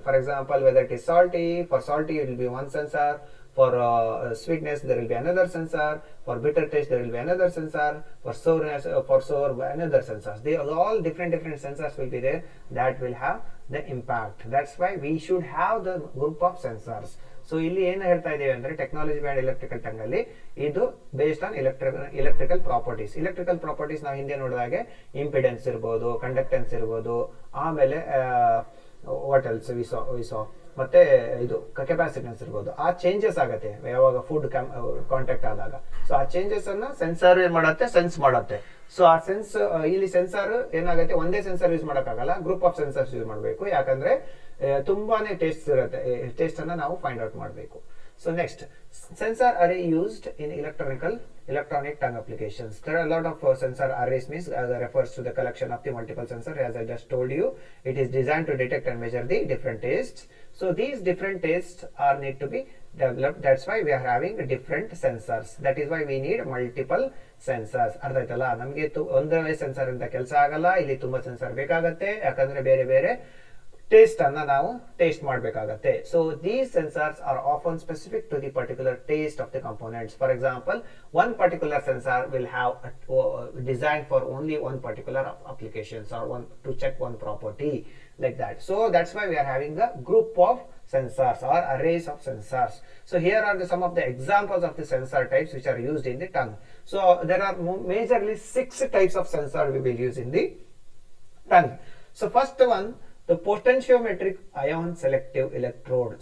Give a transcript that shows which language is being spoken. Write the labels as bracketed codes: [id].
[en] For example, whether it is salty, for salty it will be one sensor, for sweetness there will be another sensor, for bitter taste there will be another sensor, for sourness for sour another sensors. They are all different sensors will be there that will have the impact. That's why we should have the group of sensors. [kn] So ಇಲ್ಲಿ ಏನು ಹೇಳ್ತಾ ಇದೀವಿ ಅಂದ್ರೆ technology band electrical tongue ಅಲ್ಲಿ ಇದು [en] Based on electrical properties. [kn] Electrical properties ನಾವು ಹಿಂದೆ ನೋಡಿದಾಗೆ impedance ಇರ್ಬೋದು, ಕಂಡಕ್ಟೆನ್ಸ್ ಇರ್ಬೋದು, ಆಮೇಲೆ [en] what else we saw [kn] ಮತ್ತೆ ಇದು ಕೆಪಾಸಿಟೆನ್ಸ್ ಇರ್ಬೋದು. ಆ ಚೇಂಜಸ್ ಆಗುತ್ತೆ ಯಾವಾಗ ಫುಡ್ ಕಾಂಟ್ಯಾಕ್ಟ್ ಆದಾಗ. ಸೊ ಆ ಚೇಂಜಸ್ ಅನ್ನ ಸೆನ್ಸರ್ ಏನ್ ಮಾಡುತ್ತೆ, ಸೆನ್ಸ್ ಮಾಡುತ್ತೆ. ಸೊ ಆ ಇಲ್ಲಿ ಸೆನ್ಸರ್ ಏನಾಗುತ್ತೆ, ಒಂದೇ ಸೆನ್ಸರ್ ಯೂಸ್ ಮಾಡೋಕ್ಕಾಗಲ್ಲ, ಗ್ರೂಪ್ ಆಫ್ ಸೆನ್ಸರ್ಸ್ ಯೂಸ್ ಮಾಡಬೇಕು. ಯಾಕಂದ್ರೆ ತುಂಬಾನೇ ಟೇಸ್ಟ್ ಇರುತ್ತೆ, ಟೇಸ್ಟ್ ಅನ್ನ ನಾವು ಫೈಂಡ್ ಔಟ್ ಮಾಡಬೇಕು. [en] So next, sensor array used in electronic tongue applications. There are a lot of sensor arrays, means refers to the collection of the multiple sensors. As I just told you, it is designed to detect and measure the different tastes. So these different tastes are need to be developed. That's why we are having different sensors. That is why we need multiple sensors. [kn] ಅರ್ಥ ಆಯ್ತಲ್ಲ, ನಮಗೆ ಒಂದೇ sensor ಇಂದ ಕೆಲಸ ಆಗಲ್ಲ, ಇಲ್ಲಿ ತುಂಬಾ sensor ಬೇಕಾಗತ್ತೆ. ಯಾಕಂದ್ರೆ ಬೇರೆ ಬೇರೆ ಟೇಸ್ಟ್ ಅನ್ನ ನಾವು ಟೇಸ್ಟ್ ಮಾಡಬೇಕಾಗತ್ತೆ. [en] So these sensors are often specific to the particular taste of the components. For example, one particular sensor will have design for only one particular applications or one to check one property like that. So that's why we are having the group of sensors or arrays of sensors. So here are some of the examples of the sensor types which are used in the tongue. So there are majorly 6 types of sensor we will use in the tongue. So first one, the potentiometric ion selective electrode.